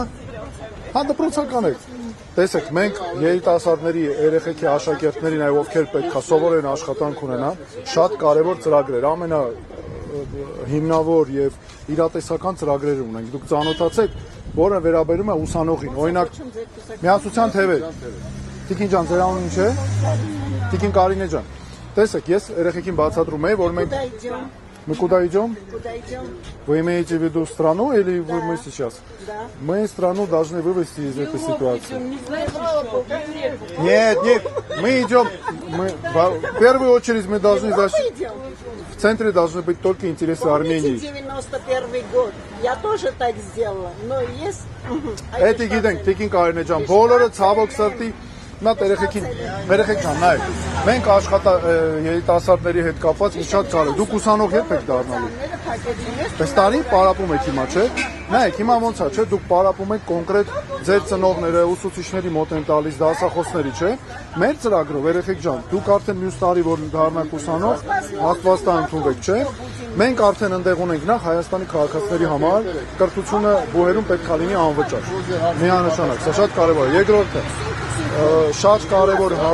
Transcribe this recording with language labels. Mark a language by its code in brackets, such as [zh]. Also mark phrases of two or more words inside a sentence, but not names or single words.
[hy] Հա դպրոցական եք։ Տեսեք, մենք երիտասարդների, երեխեքի աշակերտներին, այ ովքեր պետք է սովոր են աշխատանք ունենան, շատ կարևոր ծրագրեր, ամենահիմնավոր եւ իրատեսական ծրագրեր ունենք։ Դուք ծանոթացեք, որը վերաբերում է ուսանողին։ Օրինակ, միասնության թևեր։ Տիկին ջան, ձեր անունը ինչ է։ Տիկին Կարինե ջան։ Տեսեք, ես երեխեքին բացատրում եմ, որ մենք [ru] мы куда идем? Вы имеете в виду страну или мы сейчас? Мы страну должны вывести из этой ситуации. Нет, мы идем, в первую очередь мы должны в центре должны быть только интересы Армении. 91 год. Я тоже так сделала, но есть... [hy] Эти գիտենք, Տիկին Կարինե ջան, բոլորը ցավոք սրտի Նա երեխեք ջան, նայեք։ Մենք երիտասարդների հետ կապված ինչ շատ կարևոր։ Դուք ուսանող երբ եք դառնալու։ Այս տարի պարապում եք հիմա, չէ՞։ Նայեք, հիմա ոնց է, չէ՞, դուք պարապում եք կոնկրետ ձեր ծնողները, ուսուցիչների մոտ են տալիս, դասախոսների, չէ՞։ Մեր ծրագրով երեխեք ջան, դուք արդեն մյուս տարի որ դառնաք ուսանող, Աստված տա ընդունվեք, չէ՞։ Մենք արդեն ընդեղ ունենք նախ Հայաստանի քաղաքացիների համար կրթությունը բուհերում պետք է լինի անվճար։ Միանշանակ, սա շատ կարևոր է։ Երկրորդը, շատ կարևոր